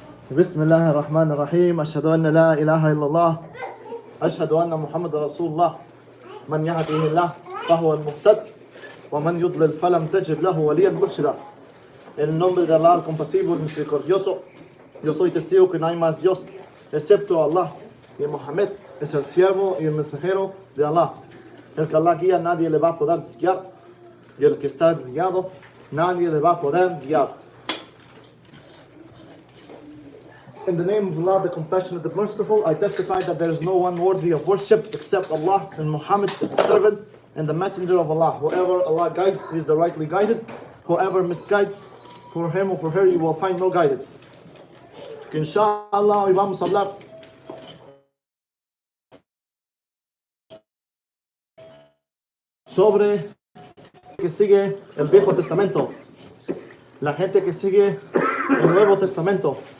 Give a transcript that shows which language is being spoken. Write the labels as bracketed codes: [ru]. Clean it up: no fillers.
[ar] بسم الله الرحمن الرحيم أشهد أن لا إله إلا الله أشهد أن محمد رسول الله من يهده الله فهو المهتد ومن يضلل فلم تجد له وليا مرشدا. [es] En el nombre de Allah, el compasivo y misericordioso, yo soy testigo que no hay más Dios excepto Allah, y Muhammad es el siervo y el mensajero de Allah. El que Allah guía, nadie le va a poder desguiar, y el que está desguiado, nadie le va a poder guiar. [en] In the name of Allah, the compassionate, the merciful, I testify that there is no one worthy of worship except Allah, and Muhammad is the servant and the messenger of Allah. Whoever Allah guides, he is the rightly guided. Whoever misguides, for him or for her, you will find no guidance. [es] Que inshallah, hoy vamos a hablar sobre que sigue el Viejo Testamento, la gente que sigue el Nuevo Testamento.